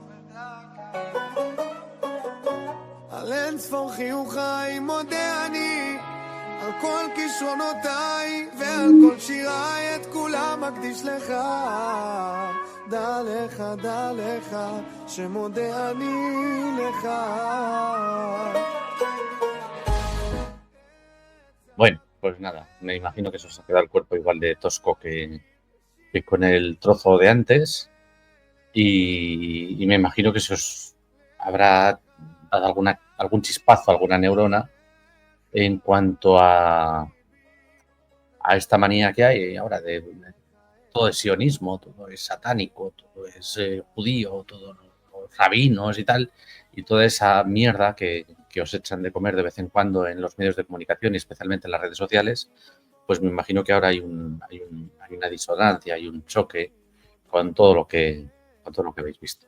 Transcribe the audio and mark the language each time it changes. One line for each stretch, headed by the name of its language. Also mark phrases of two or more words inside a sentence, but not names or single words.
Hebrew: על אין ספור חיוכיי מודה אני, על כל כישרונותיי ועל כל שיריי, את כולם מקדיש לך. דע לך, שמודה אני לך.
Spanish: Bueno, pues nada, me imagino que eso se ha quedado el cuerpo igual de tosco que con el trozo de antes y me imagino que se os habrá dado algún chispazo, alguna neurona en cuanto a esta manía que hay ahora de todo es sionismo, todo es satánico, todo es judío, todo los rabinos y tal, y toda esa mierda que os echan de comer de vez en cuando en los medios de comunicación y especialmente en las redes sociales, pues me imagino que ahora hay una disonancia, hay un choque con todo lo que habéis visto.